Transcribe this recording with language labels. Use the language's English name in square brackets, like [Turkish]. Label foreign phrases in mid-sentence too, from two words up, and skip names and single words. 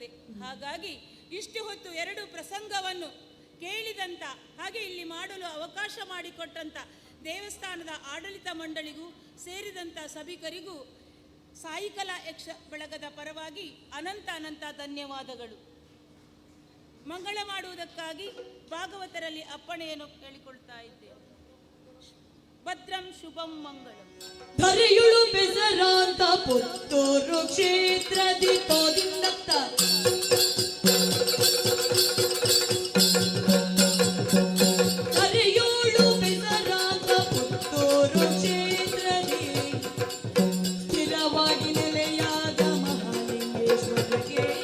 [Kannada] ಹಾಗಾಗಿ ಇಷ್ಟು ಹೊತ್ತು ಎರಡು ಪ್ರಸಂಗವನ್ನು ಕೇಳಿದಂಥ ಹಾಗೆ ಇಲ್ಲಿ ಮಾಡಲು ಅವಕಾಶ ಮಾಡಿಕೊಟ್ಟಂಥ ದೇವಸ್ಥಾನದ ಆಡಳಿತ ಮಂಡಳಿಗೂ ಸೇರಿದಂಥ ಸಭಿಕರಿಗೂ ಸಾಯಿಕಲಾ ಯಕ್ಷ ಬಳಗದ ಪರವಾಗಿ ಅನಂತ ಧನ್ಯವಾದಗಳು. ಮಂಗಳ ಮಾಡುವುದಕ್ಕಾಗಿ ಭಾಗವತರಲ್ಲಿ ಅಪ್ಪಣೆಯನ್ನು ಹೇಳಿಕೊಳ್ತಾ ಇದ್ದೇವೆ. [Sanskrit] ಭದ್ರಂ ಶುಭಂ ಮಂಗಳಂ. [Kannada] ಧರೆಯುಳು ಬೆಸರಾಂತ ಪುತ್ತೂರು ಕ್ಷೇತ್ರದಿ ತೋದಿಂದತ್ತ ಧರೆಯುಳು ಬೆಸರಾಂತ ಪುತ್ತೂರು ಕ್ಷೇತ್ರದಿ ಸ್ಥಿರವಾಗಿ ನೆಲೆಯಾದ ಮಹಾಲಿಂಗೇಶ್ವರಗೆ